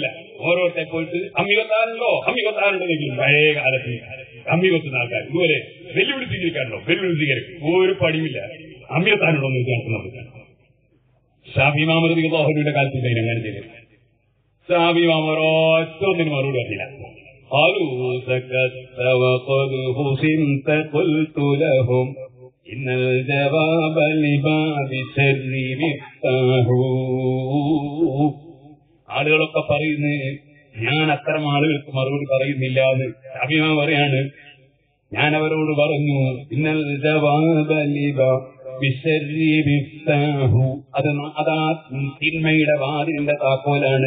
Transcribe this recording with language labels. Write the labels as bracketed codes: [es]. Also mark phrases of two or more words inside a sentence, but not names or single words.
[ml] ഓരോരുത്തരെ പോയിട്ട് അമ്മികത്താറുണ്ടോ അമ്മികത്താറുണ്ടെങ്കിലും പഴയ കാലത്ത് അമ്മി വെക്കുന്ന ആൾക്കാർ ഇതുവരെ വെല്ലുവിളി സ്വീകരിക്കാറുണ്ടോ? വെല്ലുവിളി സ്വീകരിക്കും. ഒരു പണിയില്ല. അമ്മികത്താറുണ്ടോ എന്ന് ചോദിക്കാൻ ഷാഫി ഇമാം റളിയല്ലാഹുവിന്റെ കാലത്ത് അങ്ങനെ ചെയ്തു. ഷാഫി ഇമാം ഒരൊറ്റ ഒന്നിനും മറുപടി പറഞ്ഞില്ല. [ar] قالوا سكت وقد خصمت قلت لهم إن الجواب لباب الشر مفتاح. [ml] ആളുകളൊക്കെ പറയുന്നു ഞാൻ അത്തരം ആളുകൾക്ക് മറുപടി പറയുന്നില്ല എന്ന് അഭിമാനം പറയാണ്. ഞാൻ അവരോട് പറഞ്ഞു, [ar] إن الجواب لباب الشر مفتاح, [ml] അതാ തിന്മയുടെ വാതിലിന്റെ താക്കോലാണ്.